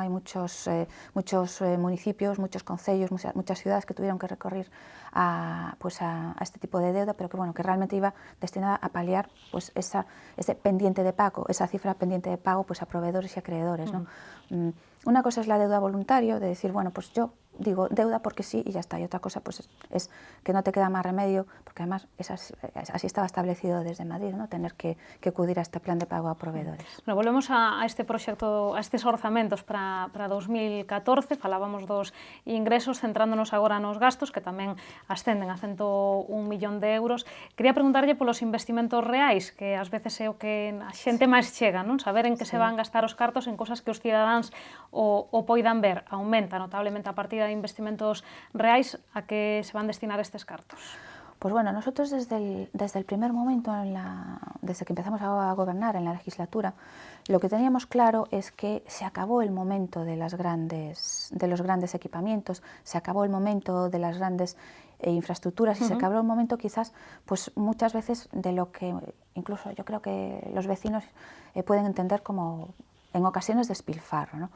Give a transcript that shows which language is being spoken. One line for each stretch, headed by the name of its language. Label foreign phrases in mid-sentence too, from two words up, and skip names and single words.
Spanish: Hay muchos municipios, muchos concellos, muchas ciudades que tuvieron que recurrir a este tipo de deuda, pero que, bueno, que realmente iba destinada a paliar pues, ese pendiente de pago, esa cifra pendiente de pago pues, a proveedores y acreedores, ¿no? Una cosa es la deuda voluntaria, de decir, bueno, pues yo digo deuda porque sí y ya está, y otra cosa pues es que no te queda más remedio, porque además así estaba establecido desde Madrid, ¿no? Tener que acudir a este plan de pago a proveedores.
Galician: Bueno, volvemos a este proxecto, a estes orzamentos para 2014, falábamos dos ingresos, centrándonos agora nos gastos, que tamén ascenden a 101 millón de euros. Quería preguntarlle polos investimentos reais, que ás veces é o que a xente máis chega, non? Saber en que se van gastar os cartos en cosas que os cidadáns o poidan ver. Aumenta notablemente a partida de investimentos reais, a que se van destinar estes cartos?
Spanish: Pues bueno, nosotros desde el primer momento, desde que empezamos a gobernar en la legislatura, lo que teníamos claro es que se acabó el momento de los grandes equipamientos, se acabó el momento de las grandes infraestructuras y se acabó el momento quizás, pues muchas veces de lo que incluso yo creo que los vecinos pueden entender como en ocasiones despilfarro, ¿no?